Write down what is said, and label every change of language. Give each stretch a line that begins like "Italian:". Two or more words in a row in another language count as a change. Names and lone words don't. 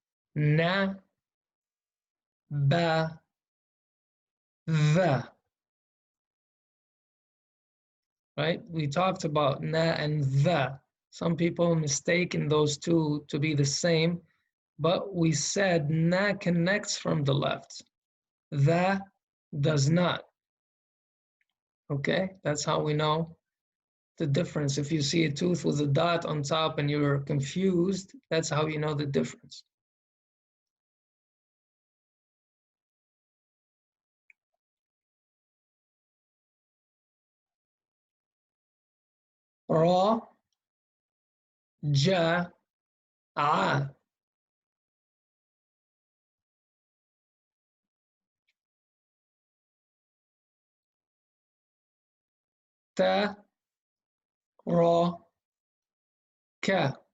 English: na, ba, the. Right? We talked about na and the. Some people mistaken those two to be the same, but we said na connects from the left. The does not. Okay, that's how we know the difference. If you see a tooth with a dot on top and you're confused, that's how you know the difference. Ra, ja, a. Ta, ra, ka.